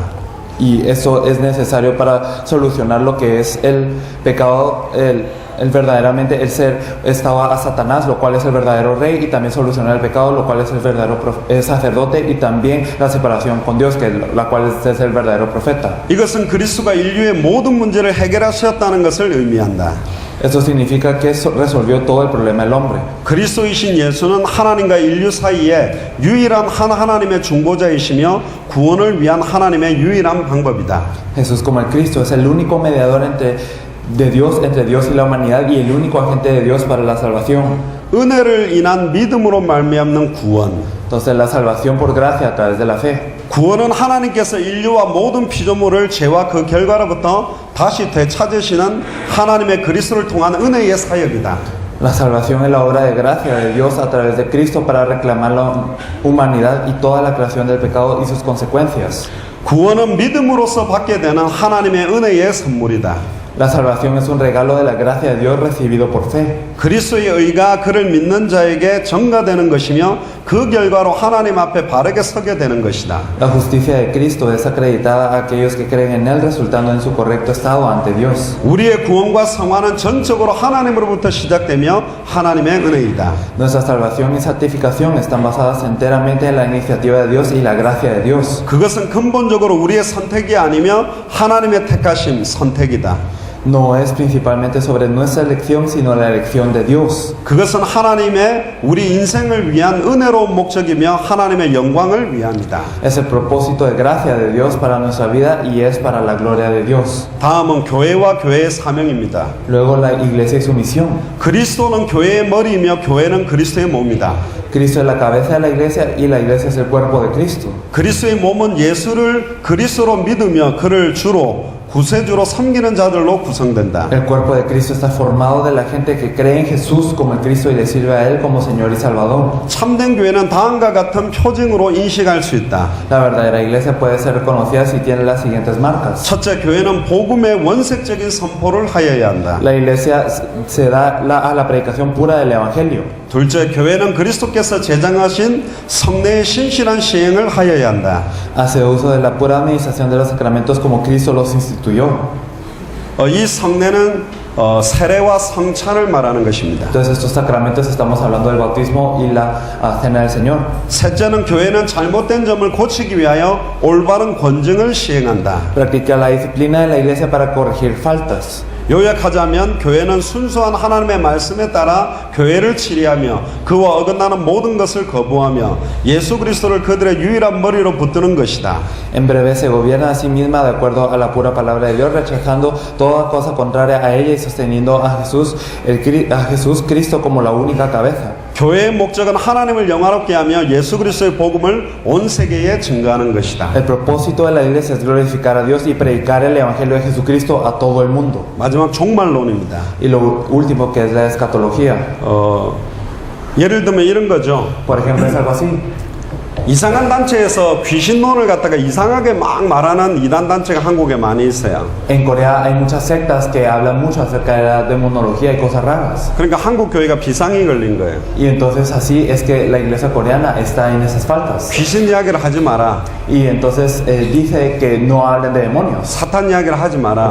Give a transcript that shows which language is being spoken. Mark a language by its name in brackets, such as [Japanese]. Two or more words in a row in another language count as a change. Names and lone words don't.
[Spanish] Y eso es necesario para solucionar lo que es el pecado, el verdaderamente el ser estaba a Satanás, lo cual es el verdadero rey, y también solucionar el pecado, lo cual es el verdadero sacerdote, y también la separación con Dios, que la cual es el verdadero profeta. [Korean] 이것은 그리스도가 인류의 모든 문제를 해결하셨다는 것을 의미한다. [Spanish] Esto significa que resolvió todo el problema del hombre. [Korean] 그리스도이신 예수는 하나님과 인류 사이에 유일한 하나님의 중보자이시며 구원을 위한 하나님의 유일한 방법이다. [Spanish] Jesús como el Cristo es el único mediador entre Dios y la humanidad y el único agente de Dios para la salvación. [Korean] 은혜를 인한 믿음으로 말미암는 구원. [Spanish] Entonces la salvación por gracia a través de la fe. [Korean] 구원은 하나님께서 인류와 모든 피조물을 죄와 그 결과로부터 다시 되찾으시는 하나님의 그리스도를 통한 은혜의 사역이다. [Spanish] La salvación es la obra de gracia de Dios a través de Cristo para reclamar la humanidad y toda la creación del pecado y sus consecuencias. [Korean] 구원은 믿음으로써 받게 되는 하나님의 은혜의 선물이다. [Spanish] La salvación es un regalo de la gracia de Dios recibido por fe. [Korean] 그리스도의 의가 그를 믿는 자에게 전가되는 것이며 그 결과로 하나님 앞에 바르게 서게 되는 것이다. [Spanish] La justicia de Cristo es acreditada a aquellos que creen en Él, resultando en su correcto estado ante Dios. [Korean] 우리의 구원과 성화는 전적으로 하나님으로부터 시작되며 하나님의 은혜이다. [Spanish] Nuestra salvación y santificación están basadas enteramente en la iniciativa de Dios y la gracia de Dios. [Korean] 그것은 근본적으로 우리의 선택이 아니며 하나님의 택하심, 선택이다. [Spanish] No es principalmente sobre nuestra elección, sino la elección de Dios. [Korean] 그것은 하나님의 우리 인생을 위한 은혜로운 목적이며 하나님의 영광을 위함이다. [Spanish] Es el propósito de gracia de Dios para nuestra vida y es para la gloria de Dios. [Korean] 다음은 교회와 교회의 사명입니다. [Spanish] Luego la iglesia y su misión. [Korean] 그리스도는 교회의 머리이며 교회는 그리스도의 몸이다. [Spanish] Cristo es la cabeza de la iglesia y la iglesia es el cuerpo de Cristo. [Korean] 그리스도의 몸은 예수를 그리스도로 믿으며 그를 주로 구세주로 섬기는 자들로 구성된다. [Spanish] El cuerpo de Cristo está formado de la gente que cree en Jesús como el Cristo y le sirve a Él como Señor y Salvador. [Korean] 참된 교회는 다음과 같은 표징으로 인식할 수 있다. [Spanish] La verdadera iglesia puede ser reconocida si tiene las siguientes marcas. [Korean] 첫째, 교회는 복음의 원색적인 선포를 하여야 한다. [Spanish] La iglesia se da a la predicación pura del Evangelio. [Korean] 둘째, 교회는 그리스도께서 제정하신 성례의 신실한 시행을 하여야 한다. [Spanish] Hace uso de la pura administración de los sacramentos como Cristo los instituyó. [Korean] 이 성례는 세례와 성찬을 말하는 것입니다. [Spanish] Entonces estos sacramentos estamos hablando del bautismo y la cena del Señor. [Korean] 셋째는 교회는 잘못된 점을 고치기 위하여 올바른 권증을 시행한다. [Spanish] Practica la disciplina de la iglesia para corregir faltas. [Korean] 요약하자면 교회는 순수한 하나님의 말씀에 따라 교회를 치리하며 그와 어긋나는 모든 것을 거부하며 예수 그리스도를 그들의 유일한 머리로 붙드는 것이다. [Spanish] En breve se gobierna a sí misma de acuerdo a la pura palabra de Dios, rechazando toda cosa contraria a ella y sosteniendo a Jesús Cristo como la única cabeza. [Korean] 교회의 목적은 하나님을 영화롭게 하며 예수 그리스도의 복음을 온 세계에 증거하는 것이다. [Spanish] El propósito de la iglesia es glorificar a Dios y predicar el evangelio de Jesucristo a todo el mundo. [Korean] 마지막 종말론입니다. [Spanish] Y lo último que es la escatología. [Korean] 예를 들면 이런 거죠. [Spanish] Por ejemplo, es algo así. [Korean] 이상한 단체에서 귀신론을 갖다가 이상하게 막 말하는 이단 단체가 한국에 많이 있어요. [Spanish] En Corea hay muchas sectas que hablan mucho acerca de la demonología y cosas raras. [Korean] 그러니까 한국 교회가 비상이 걸린 거예요. [Spanish] Y entonces así es que la iglesia coreana está en esas faltas. [Korean] 귀신 이야기를 하지 마라. [Spanish] Y entonces dice que no hablen de demonios, [Korean] 사탄 이야기를 하지 마라.